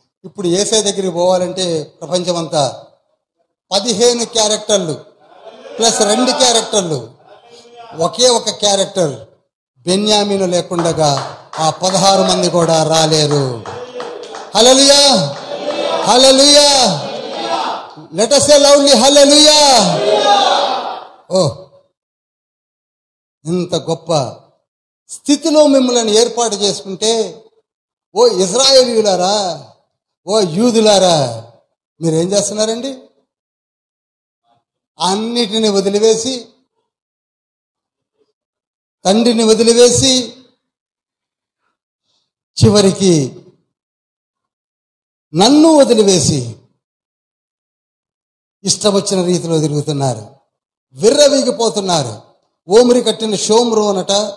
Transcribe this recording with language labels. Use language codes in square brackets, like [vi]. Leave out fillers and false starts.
[te] ఇప్పుడు యేసయ్య దగ్గరికి పోవాలంటే ప్రపంచం అంతా 15 క్యారెక్టర్లు ప్లస్ 2 క్యారెక్టర్లు, ఒకే ఒక క్యారెక్టర్ బెన్యామీను లేకుండా ఆ 16 మంది కూడా రాలేరు. హల్లెలూయా, హల్లెలూయా. [en] Let us say loudly hallelujah. [te] ఓ, ఇంత గొప్ప స్థితిలో మిమ్మల్ని ఏర్పాటు చేసుకుంటే, ఓ ఇశ్రాయేలీయులారా, ఓ యూదులారా, మీరేం చేస్తున్నారండి? అన్నిటిని వదిలివేసి, తండ్రిని వదిలివేసి, చివరికి నన్ను వదిలివేసి ఇష్టం వచ్చిన రీతిలో తిరుగుతున్నారు, విర్రవీగిపోతున్నారు. ఓమిరి కట్టిన షోమ్రు అనట,